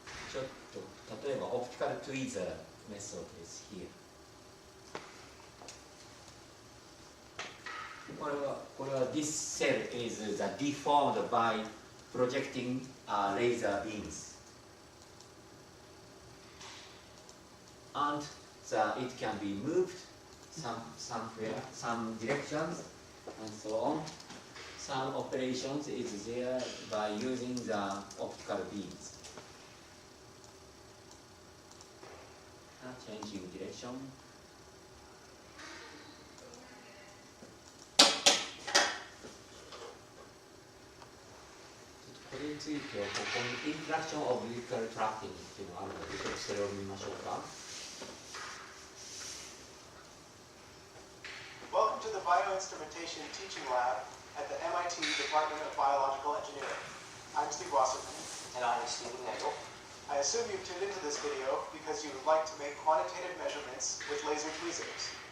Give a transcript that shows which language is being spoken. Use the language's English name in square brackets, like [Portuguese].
[Japanese] ちょっと例えばオプティカルトゥイーザーメソッドですhere。これは [English] this cell is deformed by projecting laser beams. And it can be moved somewhere, some directions, and so on. Some operations is there by using the optical beams. Changing direction. [Japanese] これについてはここに [English] Interaction of Vehicle Tracking [Japanese] っていうのがあるので、ちょっとそれを見ましょうか。 [English] Welcome to the Bioinstrumentation Teaching Lab at the MIT Department of Biological Engineering. I'm Steve Wasserman. And I'm Stephen Nagel. I assume you've tuned into this video because you would like to make quantitative measurements with laser tweezers.